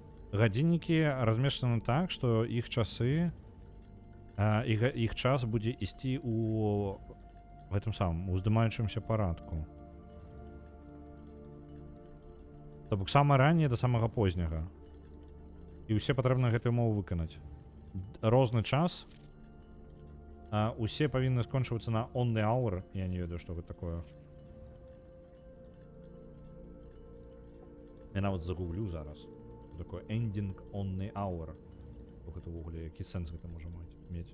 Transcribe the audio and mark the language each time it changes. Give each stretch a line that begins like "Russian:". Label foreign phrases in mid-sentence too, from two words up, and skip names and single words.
Belarusian: гадзіннікі размешчаны так, што іх часы іх час будзе ісці у гэтым самым уздымаючымся парадку. То бок самае ранняе да самага позняга. І ўсе патрэбна гэтую умову выканаць. Розны час. Усе павінны скончвацца на
English: on the hour.
Belarusian: Я не ведаю, што гэта такое. Я нават загуглю зараз. Такое
English: ending on the hour.
Belarusian: Гэта ўвогуле, які сэнс гэта можа мець.